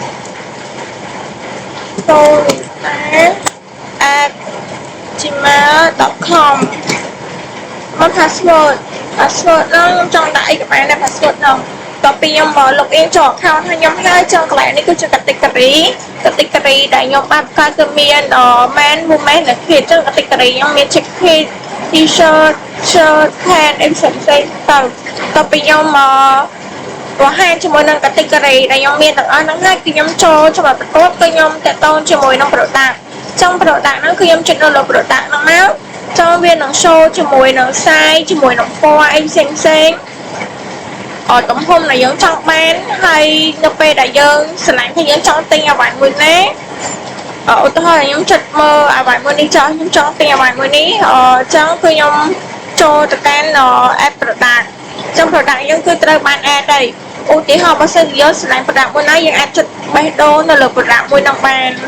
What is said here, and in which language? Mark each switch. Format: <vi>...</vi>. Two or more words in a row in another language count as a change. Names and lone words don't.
<km>sonita@gmail.com មក password ហ្នឹងខ្ញុំចង់ដាក់អីក៏បានដែរ password ហ្នឹងតទៅពីខ្ញុំមក login ចូល account ហើយខ្ញុំហើយចឹងកន្លែងនេះគឺជា category ដែលខ្ញុំបានបង្កើតគឺមាន</km> <en>man woman</en> <km>និង kid ចឹង category ខ្ញុំមាន</km> <en>jacket t-shirt shirt pant</en> <km>អីផ្សេងៗទៅ ពីខ្ញុំមកបង្ហាញជាមួយនឹង category ដែលខ្ញុំមានទាំងអស់ហ្នឹងហើយគឺខ្ញុំចូលច្បាប់បន្ទាប់គឺខ្ញុំតាក់ទងជាមួយនឹង product ចឹង product ហ្នឹងគឺខ្ញុំចុចនៅលើ product ហ្នឹងមកចឹង វានឹង show ជាមួយនឹង size ជាមួយនឹង ពណ៌អីផ្សេងៗទំហំដែលយើងចង់បានហើយនៅពេលដែលយើងស្រឡាញ់ថាយើងចង់ទិញអ្វីមួយណាឧទាហរណ៍ខ្ញុំចុចមើលអ្វីមួយនេះចង់ខ្ញុំចង់ទិញអ្វីមួយនេះចឹងគឺខ្ញុំចូលទៅកាន់</km> <en>add product</en> <km>ចឹង product យើងគឺត្រូវបាន add ហើយឧទាហរណ៍បើសិនយើងស្រឡាញ់ product មួយណាយើងអាចចុចបេះដូងនៅលើ product មួយហ្នឹងបាន</km>